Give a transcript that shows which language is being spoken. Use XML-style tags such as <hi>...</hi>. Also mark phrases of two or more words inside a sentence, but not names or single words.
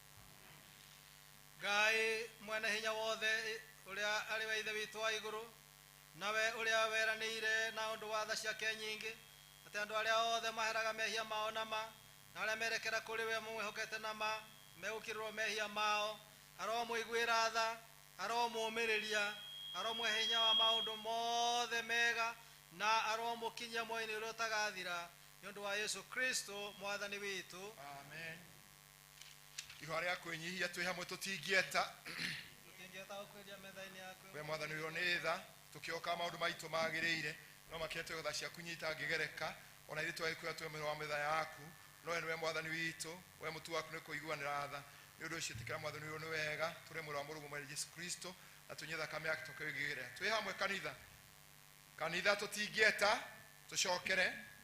<ki>Ngai mwene hinya wothe uria ari wa ithe witu wa iguru nawe uria weranire na undu wa tha ciake nyingi ati andu aria othe maheraga mehia mao nama na aria merekera kuri we mwihokete nama megukirirwo mehia mao aro muiguira tha aro mumiriria aro mwehinya wa maundu mothe mega na aro mukinyia moini uria utagathira ni undu wa Yesu Kristo Mwathani witu. Amen. Ihwa ria kwenyihia twi hamwe tutingieta ukweria methaini yaku we Mwathani uyu ni tha tukioka maundu maitu magiriire no makete gutha ciaku nyita ngigereka ona ithu twikuya twe mwiro wa metha yaku no we Mwathani witu we mutu waku ni kuiguanira tha ni undu ucio tikira Mwathani uyu ni wega turi mwiro wa murugu mwere Yesu Kristo na tunyetha kame yake tukigire twi hamwe kanitha tutingieta tucokere</ki>